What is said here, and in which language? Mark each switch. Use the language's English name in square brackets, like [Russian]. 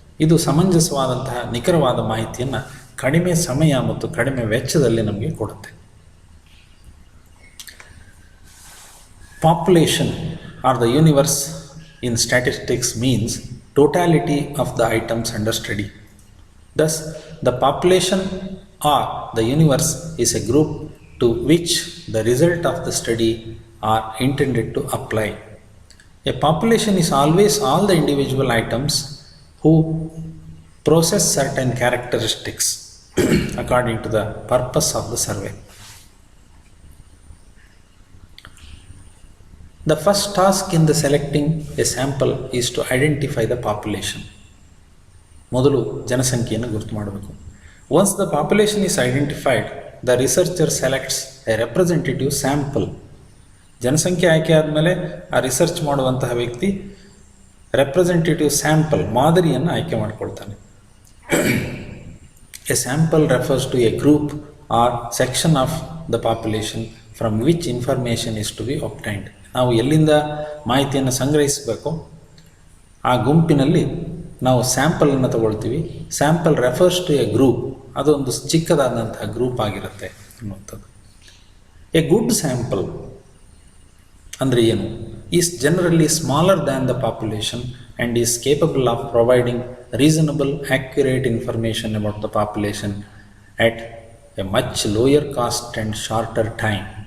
[Kannada] ಇದು ಸಮಂಜಸವಾದಂತಹ ನಿಖರವಾದ ಮಾಹಿತಿಯನ್ನು ಕಡಿಮೆ ಸಮಯ ಮತ್ತು ಕಡಿಮೆ ವೆಚ್ಚದಲ್ಲಿ ನಮಗೆ ಕೊಡುತ್ತೆ. [English] Population are the universe in statistics means totality of the items under study. Thus, the population or the universe is a group to which the result of the study are intended to apply. A population is always all the individual items who possess certain characteristics according to the purpose of the survey. The first task in the selecting a sample is to identify the population. [Kannada] ಮೊದಲು ಜನಸಂಖ್ಯೆಯನ್ನು ಗುರುತು ಮಾಡಬೇಕು. [English] Once the population is identified, the researcher selects a representative sample. [Kannada] ಜನಸಂಖ್ಯೆ ಆಯ್ಕೆ ಆದಮೇಲೆ ಆ research ಮಾಡುವಂತಹ ವ್ಯಕ್ತಿ ರೆಪ್ರೆಸೆಂಟೇಟಿವ್ ಸ್ಯಾಂಪಲ್, ಮಾದರಿಯನ್ನು ಆಯ್ಕೆ ಮಾಡಿಕೊಳ್ತಾನೆ. [English] A sample refers to a group or section of the population from which information is to be obtained. [Kannada] ನಾವು ಎಲ್ಲಿಂದ ಮಾಹಿತಿಯನ್ನು ಸಂಗ್ರಹಿಸಬೇಕು ಆ ಗುಂಪಿನಲ್ಲಿ ನಾವು ಸ್ಯಾಂಪಲನ್ನು ತಗೊಳ್ತೀವಿ. [English] sample refers to a group, [Kannada] ಅದೊಂದು ಚಿಕ್ಕದಾದಂತಹ ಗ್ರೂಪ್ ಆಗಿರುತ್ತೆ ಅನ್ನುವಂಥದ್ದು. [English] a good sample [Kannada] ಅಂದರೆ ಏನು? [English] Is generally smaller than the population and is capable of providing reasonable accurate information about the population at a much lower cost and shorter time.